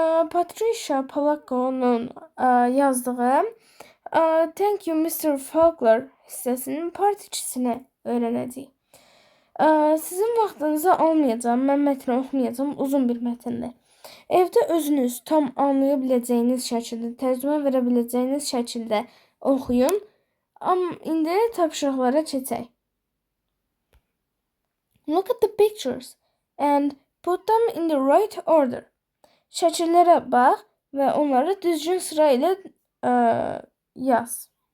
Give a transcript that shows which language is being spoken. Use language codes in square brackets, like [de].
[az] Patricia Polacco'nun yazdığı Thank You Mr. Faulkner hissəsinin part 2'sini öğreneceğiz. Sizin vaxtınızı almayacağım. Mən mətni oxumayacağım. Uzun bir mətndir. Evdə özünüz tam anlaya biləcəyiniz şəkildə, tərcümə verə biləcəyiniz şəkildə oxuyun. İndi tapşırıqlara keçək. [en] Look at the pictures and put them in the right order. [az] Şəkillərə bax və onları düzgün sıra ilə yaz.